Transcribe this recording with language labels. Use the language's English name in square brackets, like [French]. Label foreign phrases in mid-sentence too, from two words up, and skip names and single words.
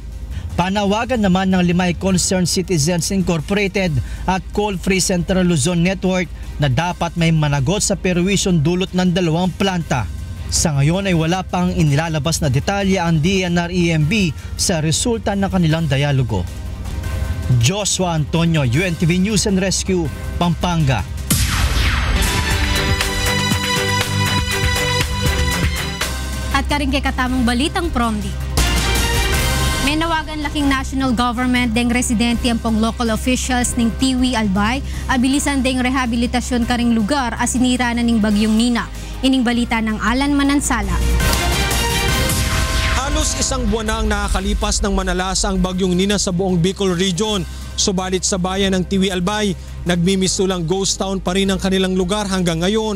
[Filipino] Panawagan naman ng Limay Concerned Citizens Incorporated at Coal Free Central Luzon Network na dapat may managot sa perwisyon dulot ng 2 planta. Sa ngayon ay wala pang inilalabas na detalye ang DNR-EMB sa resulta ng kanilang dialogo. Joshua Antonio, UNTV News and Rescue, Pampanga. [Pampanga] At karing kay katamang balitang Promdi. May nawagan laking [English] national government [Pampanga] deng residente ang pong [English] local officials [Pampanga] ning Tiwi Albay abilisan deng rehabilitasyon karing lugar as sinira na ning bagyong Nina. Ining balita ng Alan Manansala. [Filipino] Halos 1 buwan na ang nakakalipas ng manalas ang bagyong Nina sa buong Bicol Region. Subalit sa bayan ng Tiwi Albay, nagmimisulang ghost town pa rin ang kanilang lugar hanggang ngayon.